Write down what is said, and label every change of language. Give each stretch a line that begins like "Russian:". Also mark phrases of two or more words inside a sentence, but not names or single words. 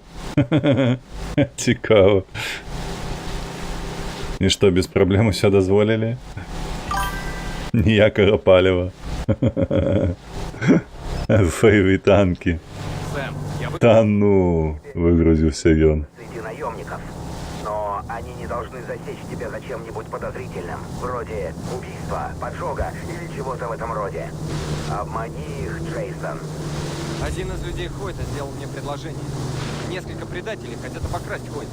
Belarusian: Цікава. І што, без праблем усё дазволілі? Ніякага паліва. Фэйві танкі.
Russian: Сэм, я бы...
Belarusian: Та ну, выгрузіўся ён.
Russian: Среди наемников. Но они не должны засечь тебя за чем-нибудь подозрительным, вроде убийства, поджога или чего-то в этом роде. Обмани их, Джейсон. Один из людей Хойта сделал мне предложение. Несколько предателей хотят обокрасть Хойта.